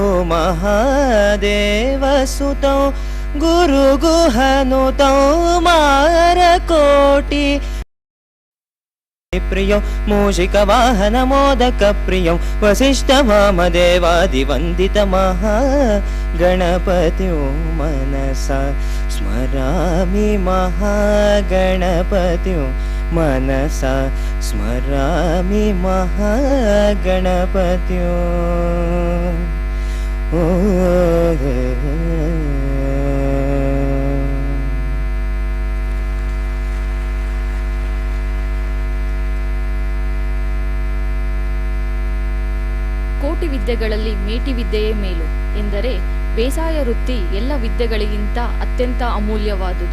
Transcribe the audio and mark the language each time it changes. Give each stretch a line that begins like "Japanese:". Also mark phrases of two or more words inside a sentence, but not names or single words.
Sanskrit: महादेवसुतो गुरुगुहनुतो मारकोटि प्रियो मूषिकवाहन मोदक प्रियो वसिष्ठवामदेवादिवन्दित महागणपत्यो मनसा स्मरामि महागणपत्यो मनसा स्मरामि महागणपत्यो
Kannada: ಕೋಟಿ ವಿದ್ಯೆಗಳಲ್ಲಿ ಮೇಟಿ ವಿದ್ಯೆಯೇ ಮೇಲು ಎಂದರೆ ಬೇಸಾಯ ವೃತ್ತಿ ಎಲ್ಲ ವಿದ್ಯೆಗಳಿಗಿಂತ ಅತ್ಯಂತ ಅಮೂಲ್ಯವಾದುದು.